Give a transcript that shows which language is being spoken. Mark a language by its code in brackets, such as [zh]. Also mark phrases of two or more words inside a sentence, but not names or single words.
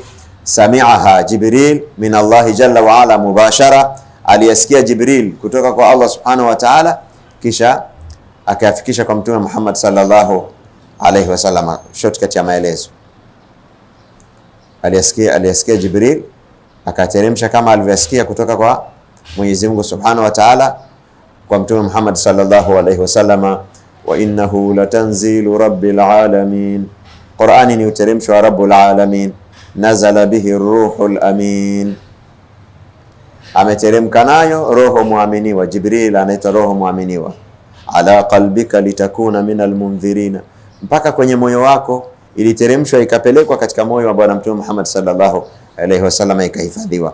[ar] سمعها جبريل من الله جل وعلا مباشرة, [sw] aliyasikia Jibril kutoka kwa Allah [ar] سبحانه وتعالى, [sw] kisha akayafikisha kwa Mtume Muhammad [ar] صلى الله عليه وسلم. [sw] Shortcut ya maelezo, aliyasikia Jibril akateremsha kama alivyosikia kutoka kwa Mwenyezi Mungu [ar] سبحانه وتعالى [sw] kwa Mtume Muhammad [ar] صلى الله عليه وسلم. وإنه لتنزيل رب العالمين, [sw] Qur'ani ni uteremsho wa [ar] رب العالمين. نزل به الروح الأمين, [sw] ameteremka nayo roho muaminiwa. Jibril anaitwa roho muaminiwa. [ar] على قلبك لتكون من المنذرين, [sw] mpaka kwenye moyo wako iliteremshwa, ikapelekwa katika moyo wa Bwana Mtume Muhammad [ar] صلى الله عليه وسلم, [sw] ikahifadhiwa.